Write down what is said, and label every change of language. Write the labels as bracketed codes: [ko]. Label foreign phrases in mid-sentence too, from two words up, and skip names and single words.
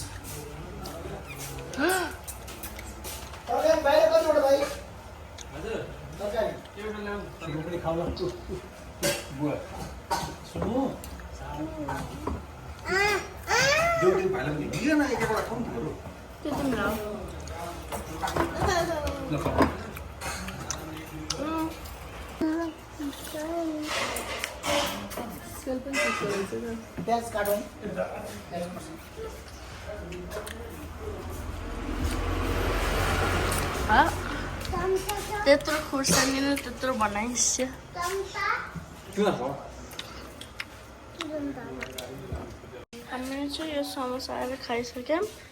[ko] 지금 빨리 가봐. 뭐야? 수모. 여기 말하는 게 네가 나 얘기하라 하면 되고. 좀 나와. [ne] प्याज काटौँ त्यत्रो खुर्सानीले त्यत्रो बनाइस् हामीले चाहिँ यो समोसाहरू खाइसक्यौँ।